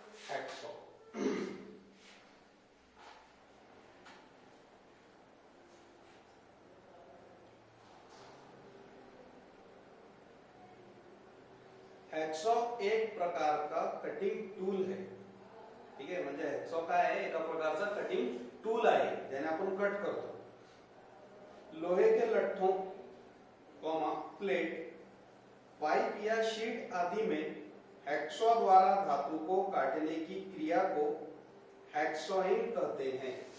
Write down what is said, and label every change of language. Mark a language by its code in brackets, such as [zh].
[hi] Hacksaw hacksaw एक प्रकार का कटिंग टूल है। ठीक है, [mr] म्हणजे हैक्सॉ काय आहे, एका प्रकारचा कटिंग टूल आहे ज्याने आपण कट करतो। [hi] लोहे के लट्ठों कॉमा प्लेट, पाइप या शीट आदि में हैक्सॉ द्वारा धातु को काटने की क्रिया को हैक्सॉइंग कहते हैं।